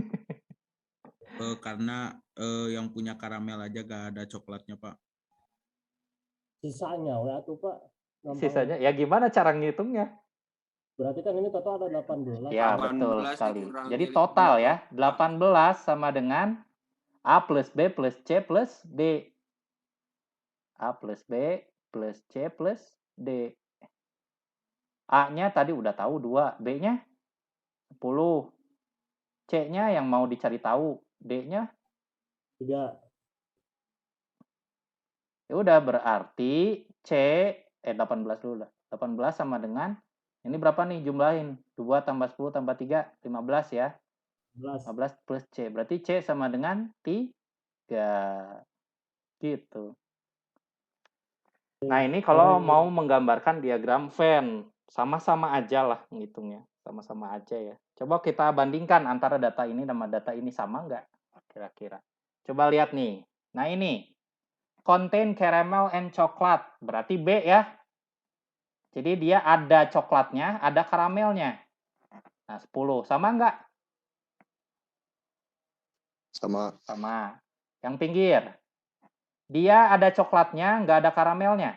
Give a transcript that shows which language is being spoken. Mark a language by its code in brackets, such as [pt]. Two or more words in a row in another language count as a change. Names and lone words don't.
[id] Karena yang punya karamel aja gak ada coklatnya, Pak. sisanya ya tuh Pak. Gampang. Sisanya ya gimana cara ngitungnya? Berarti kan ini total ada 18. Ya 18 betul sekali. dikurangi Jadi 5, total ya Pak. 18 sama dengan A plus B plus C plus D. A plus B plus C plus D. A-nya tadi udah tahu 2. B-nya 10. C-nya yang mau dicari tahu. D-nya 3. ya udah berarti C 18 dulu lah. 18 sama dengan ini berapa nih jumlahin? 2 tambah 10 tambah 3 15 ya. 11. 15 plus C. Berarti C sama dengan 3. Gitu. Nah, ini kalau mau menggambarkan diagram Venn, sama-sama aja lah ngitungnya. Sama-sama aja ya. Coba kita bandingkan antara data ini sama data ini sama nggak? Kira-kira. Coba lihat nih. Nah, ini. [en] Contain caramel and chocolate. [id] Berarti B ya. Jadi dia ada coklatnya, ada karamelnya. Nah, 10. Sama nggak? Sama. Sama. Yang pinggir. Dia ada coklatnya, nggak ada karamelnya.